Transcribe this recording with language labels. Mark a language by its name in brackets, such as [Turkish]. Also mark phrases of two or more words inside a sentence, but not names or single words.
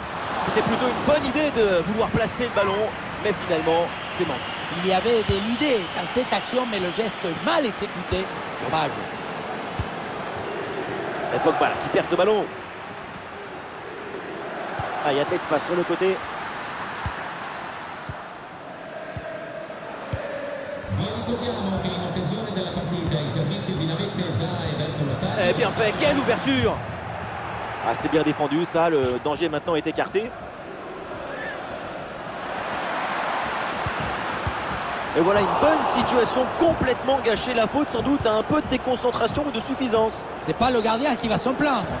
[French] C'était plutôt une bonne idée de vouloir placer le ballon, mais finalement c'est manqué. Il y avait de l'idée dans cette action, mais le geste mal exécuté. Dommage. Et Pogba là, qui perd ce ballon. Ah, il y a de l'espace sur le côté. [Italian] Vi ricordiamo che in occasione della partita i servizi di navette da e verso lo stadio. [French] Eh bien fait, quelle ouverture! Ah, c'est bien défendu ça, le danger maintenant est écarté. Et voilà une bonne situation complètement gâchée. La faute sans doute à un peu de déconcentration ou de suffisance. C'est pas le gardien qui va s'en plaindre.